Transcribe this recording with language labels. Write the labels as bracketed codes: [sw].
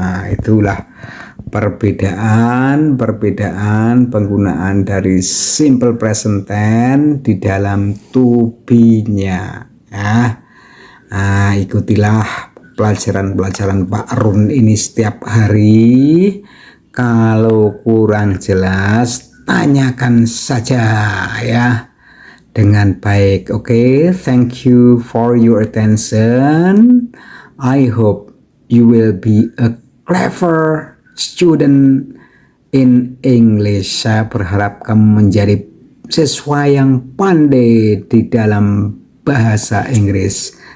[id] Itulah perbedaan penggunaan dari simple present tense di dalam to be-nya ya. Ikutilah pelajaran Pak Run ini setiap hari. Kalau kurang jelas tanyakan saja ya dengan baik. [en] Oke, thank you for your attention. I hope you will be a clever student in English. [id] Saya berharap kamu menjadi siswa yang pandai di dalam bahasa Inggris.